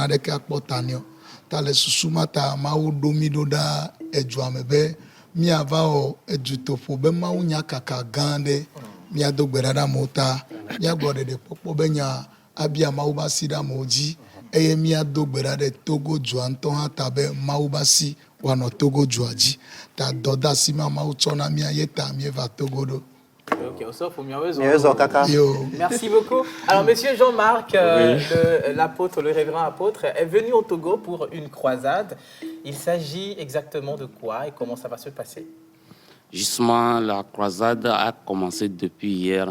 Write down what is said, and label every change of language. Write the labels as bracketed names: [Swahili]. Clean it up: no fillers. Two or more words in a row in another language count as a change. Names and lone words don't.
[Ewe] naɖeke akpɔ ta nɛ o ta le susu ma ta mawu ɖo mi ɖo ɖa edzoa me be miava wɔ edutoƒo be mawu nya kaka gã ɖe miado gbe ɖa ɖe amewo ta miagblɔ ɖeɖekpɔkpɔ be nya abia mawu ba si ɖe amewo dzi eye miado gbe ɖa ɖe Togo dzoa ŋutɔ hã ta be mawu ba si wòanɔ Togo dzoa dzi ta dɔdeasi ma mawu tsɔ na mia ye ta mieva Togo ɖo. [French] Ok, on s'offre au mieux. Merci beaucoup. Alors, monsieur Jean-Marc, l'apôtre, le révérend apôtre, est venu au Togo pour une croisade. Il s'agit exactement de quoi et comment ça va se passer? Justement, la croisade a commencé depuis hier.